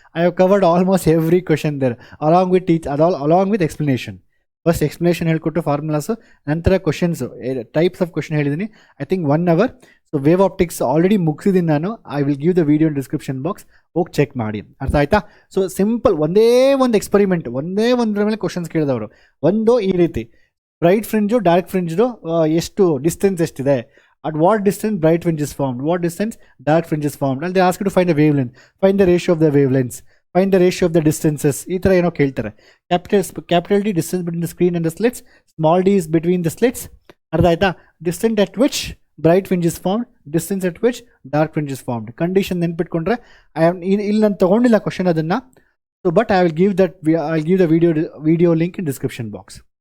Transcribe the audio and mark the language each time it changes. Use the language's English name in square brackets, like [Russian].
[English] I have covered almost every question there along with explanation. [Kannada] First explanation ಹೇಳ್ಕೊಟ್ಟು formulas, ನಂತರ questions types of question ಹೇಳಿದ್ದೀನಿ. [English] I think 1 hour. [Kannada] So wave optics already ಮುಗಿಸಿದ್ದೀನಿ ನಾನು. [English] I will give the video in description box, [Kannada] ಹೋಗಿ check ಮಾಡಿ. ಅರ್ಥ ಆಯ್ತಾ? So simple ಒಂದೇ ಒಂದು ಎಕ್ಸ್ಪೆರಿಮೆಂಟ್, ಒಂದರ ಮೇಲೆ ಕ್ವಶನ್ಸ್ ಕೇಳಿದವರು. ಒಂದು ಈ ರೀತಿ ಬ್ರೈಟ್ ಫ್ರಿಂಜು ಡಾರ್ಕ್ ಫ್ರಿಂಜ್ದು ಎಷ್ಟು ಡಿಸ್ಟೆನ್ಸ್ ಎಷ್ಟಿದೆ, [English] at what distance bright fringe is formed, what distance dark fringe is formed, and they ask you to find the wavelength, find the ratio of the wavelengths, find the ratio of the distances. [Kannada] ಈ ಥರ ಏನೋ ಕೇಳ್ತಾರೆ. [English] Capital D distance between the screen and the slits, small D is between the slits. [Kannada] ಅರ್ಥ ಆಯ್ತಾ? [English] Distance at which bright fringe is formed, distance at which dark fringe is formed. [Kannada] Condition ನೆನ್ಪಿಟ್ಕೊಂಡ್ರೆ ಇಲ್ಲಿ ನಾನು ತೊಗೊಂಡಿಲ್ಲ question ಅದನ್ನು. [English] So but I will give the video link in description box.